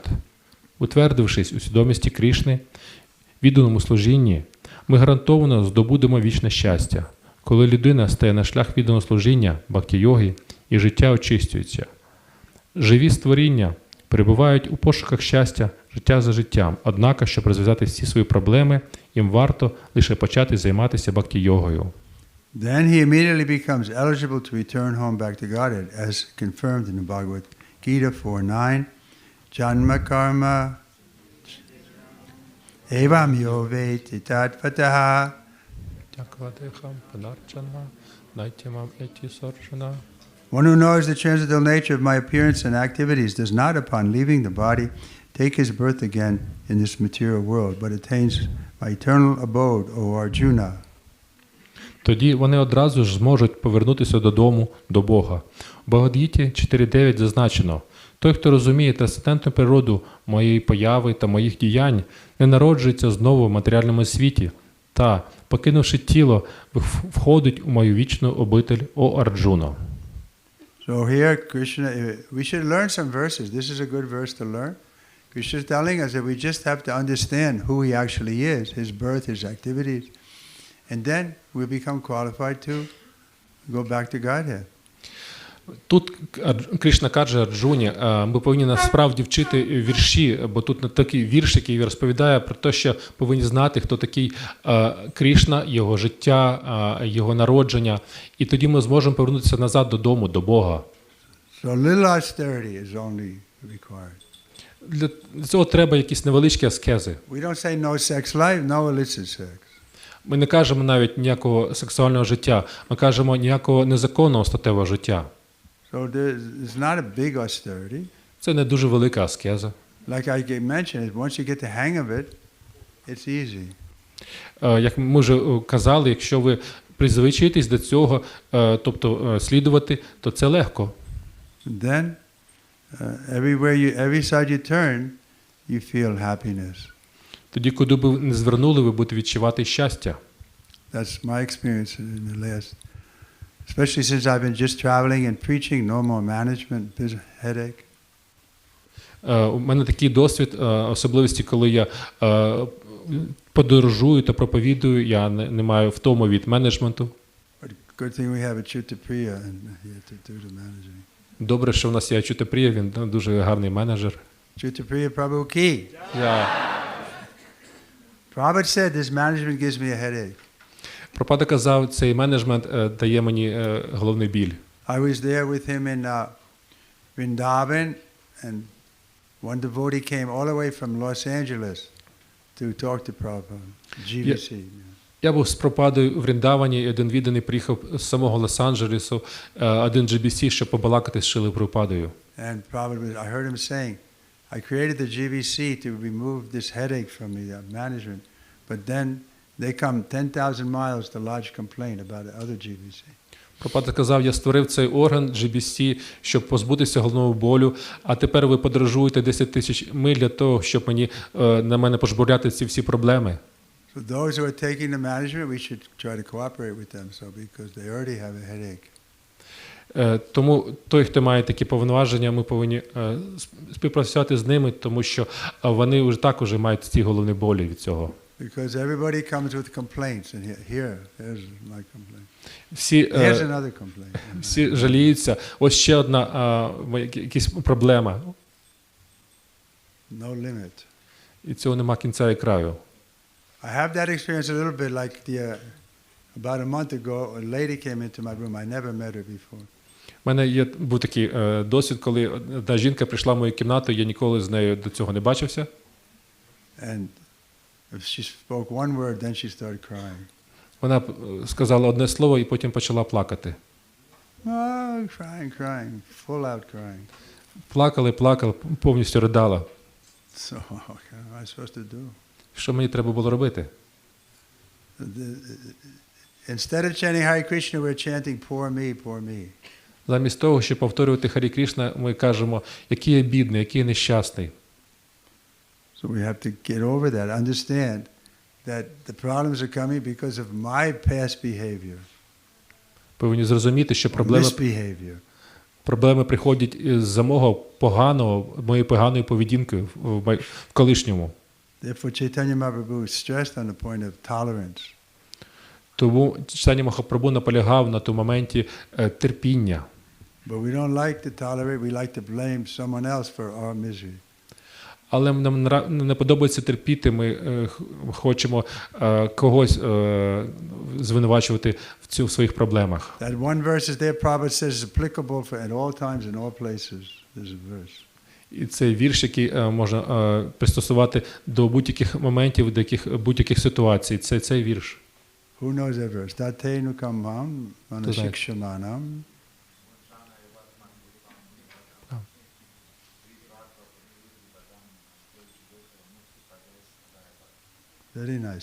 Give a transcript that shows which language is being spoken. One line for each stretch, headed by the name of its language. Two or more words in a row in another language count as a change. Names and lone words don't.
Ukrainian: Утвердившись у свідомості Крішни, відданому служінні, ми гарантовано здобудемо вічне щастя. Коли людина стає на шлях відданого служіння, бхакті-йоги, і життя очистюється. Живі створіння перебувають у пошуках щастя, життя за життям. Однак, щоб розв'язати всі свої проблеми, їм варто лише почати займатися бхакті-йогою.
English: Then he immediately becomes eligible to return home back to Godhead, as confirmed in the Bhagavad Gita 4:9.
Sanskrit: Janma karma evam yo veti tattvataha.
English: One who knows the transcendental nature of my appearance and activities does not, upon leaving the body, take his birth again in this material world, but attains my eternal abode, O Arjuna.
Ukrainian: Тоді вони одразу ж зможуть повернутися додому, до Бога. У Бхагавад-гіті 4.9 зазначено: «Той, хто розуміє трансцендентну природу моєї появи та моїх діянь, не народжується знову в матеріальному світі, та, покинувши тіло, входить у мою вічну обитель, о Арджуно».
English: So here Krishna, we should learn some verses. This is a good verse to learn. Krishna is telling us that we just have to understand who he actually is, his birth, his activities, and then we'll become qualified to go back to Godhead.
Ukrainian: Тут Кришна каже Арджуні, ми повинні насправді вчити вірші, бо тут такий вірш, який розповідає про те, що повинні знати, хто такий Кришна, його життя, його народження, і тоді ми зможемо повернутися назад додому, до Бога.
English: So little austerity is only required.
Ukrainian: Для цього треба якісь невеличкі аскези.
English: We don't say no sex life, no illicit sex.
Ukrainian: Ми не кажемо навіть ніякого сексуального життя, ми кажемо ніякого незаконного статевого життя.
English: So it's not a big austerity.
Ukrainian: Це не дуже велика аскеза.
English: Like I mentioned, once you get the hang of it, it's easy.
Ukrainian: Як ми вже казали, якщо ви призвичаєтесь до цього, тобто слідувати, то це легко.
English: Then every side you turn, you feel happiness.
Ukrainian: Тоді, куди б ви не звернули, ви будете відчувати щастя.
English: That's my experience in the last, especially since I've been just traveling and preaching, no more management, headache.
Ukrainian: У мене такий досвід, особливості, коли я подорожую та проповідую, я не маю втому від менеджменту.
English: But good thing we have Ачарья and here to do the managing.
Ukrainian: Добре, що в нас є Ачарья, він дуже гарний менеджер.
Hindi: Ачарья Prabhu ki.
English: Prabhupada said this management gives me a headache.
Ukrainian: Прабхупада казав, цей менеджмент дає мені головний біль.
English: I was there with him in Vrindavan, and one devotee came all the way from Los Angeles to talk to Prabhupada, GVC.
Ukrainian: Я був з Прабхупадою в Вріндавані, і один відданий приїхав з самого Лос-Анджелесу, один GBC, щоб побалакати з Шрилою Прабхупадою.
English: And Prabhupada, I heard him saying, I created the GBC to remove this headache from me, management, but then they come 10,000 miles to lodge complaint about the other GBC.
Ukrainian: Прабхупада сказав, я створив цей орган GBC, щоб позбутися головного болю, а тепер ви подорожуєте 10 тисяч миль для того, щоб на мене пожбурляти ці всі проблеми.
English: So those who are taking the management, we should try to cooperate with them, so because they already have a headache.
Ukrainian: Тому той, хто має такі повноваження, ми повинні співпрацювати з ними, тому що вони вже також мають ці головні болі від цього.
English: Because everybody comes with complaints, and here's my complaint. Here's another complaint.
Ukrainian: Всі жаліються. Ось ще одна якась проблема.
English: No limit.
Ukrainian: І цього нема кінця і краю.
English: I have that experience a little bit like about a month ago, a lady came into my room. I never met her before.
Ukrainian: У мене був такий досвід, коли одна жінка прийшла в мою кімнату, я ніколи з нею до цього не бачився.
English: And if she spoke one word, then she started crying.
Ukrainian: Вона сказала одне слово і потім почала плакати.
English: Crying, full out crying.
Ukrainian: Плакала, повністю ридала.
English: So, what am I supposed to do?
Ukrainian: Що мені треба було робити?
English: Instead of chanting Hare Krishna, we're chanting poor me, poor me.
Ukrainian: Замість того, щоб повторювати Харі Крішна, ми кажемо, який я бідний, який я нещасний.
English: So we have to get over that, understand that the problems are coming because of my past behavior.
Ukrainian: Повинні зрозуміти, що проблеми приходять з-за моєї поганої поведінки в колишньому.
English: Therefore, Chaitanya Mahaprabhu stressed on the point of tolerance.
Ukrainian: Тому Чайтаня Махапрабху наполягав на тому моменті терпіння.
English: But we don't like to tolerate, we like to blame someone else for our misery.
Ukrainian: Але нам не подобається терпіти, ми хочемо когось звинувачувати в своїх проблемах.
English: That one verse is there, Prabhupada says is applicable for at all times and all places. There's a verse.
Ukrainian: І цей вірш, який можна пристосувати до будь-яких моментів, до будь-яких ситуацій. Це цей вірш.
English: Who knows that verse?
Sanskrit: Tatenu kamam manashikshamanam.
English: Very nice.